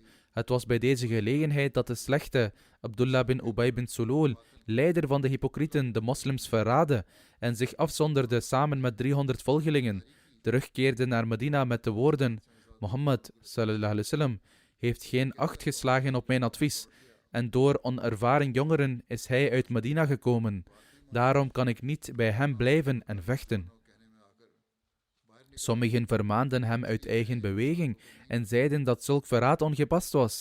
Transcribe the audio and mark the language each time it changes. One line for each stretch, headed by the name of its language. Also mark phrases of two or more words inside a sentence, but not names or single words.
Dutch: Het was bij deze gelegenheid dat de slechte Abdullah bin Ubay bin Sulul, leider van de hypocrieten, de moslims verraadde en zich afzonderde samen met 300 volgelingen, terugkeerde naar Medina met de woorden: Mohammed
Arabic: صلى الله عليه وسلم
Dutch: heeft geen acht geslagen op mijn advies en door onervaren jongeren is hij uit Medina gekomen. Daarom kan ik niet bij hem blijven en vechten. Sommigen vermaanden hem uit eigen beweging en zeiden dat zulk verraad ongepast was.